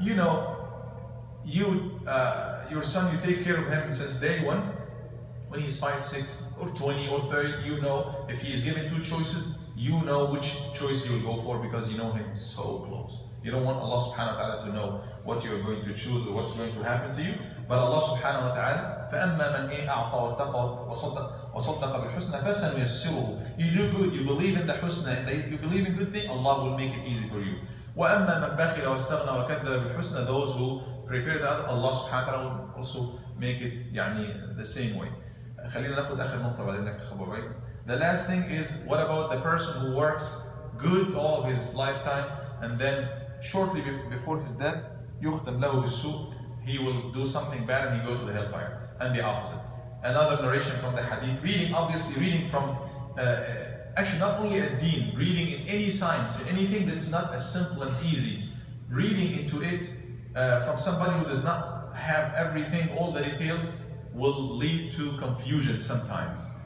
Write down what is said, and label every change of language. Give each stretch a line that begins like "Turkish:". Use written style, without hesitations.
English: You know, your son, you take care of him since day one. When he's 5, 6, or 20, or 30, you know if he is given two choices, you know which choice he will go for because you know him so close. You don't want Allah subhanahu wa ta'ala to know what you're going to choose or what's going to happen to you. But
Arabic: Allah subhanahu wa ta'ala, فَأَمَّا مَنْ أَعْطَى وَاتَّقَى وَصَدَّقَ بِالْحُسْنَى فَسَنُيَسِّرُهُ.
English: You do good, you believe in the husna, and you believe in good thing, Allah will make it easy for you.
Arabic: وَأَمَّا مَنْ بَخِلَ وَاسْتَغْنَى وَكَذَّبَ بِالْحُسْنى.
English: Those who prefer the other, Allah subhanahu wa ta'ala will also make it the same way.
Arabic: خلينا ناخد آخر نقطة بعدين لك أخ أبو عبيد.
English: The last thing is, what about the person who works good all of his lifetime and then shortly before his death,
Arabic: يختم له بالسوء,
English: he will do something bad and he go to the hellfire. And the opposite. Another narration from the hadith, reading from, actually not only a deen, reading in any science, in anything that's not as simple and easy, reading into it from somebody who does not have everything, all the details, will lead to confusion sometimes.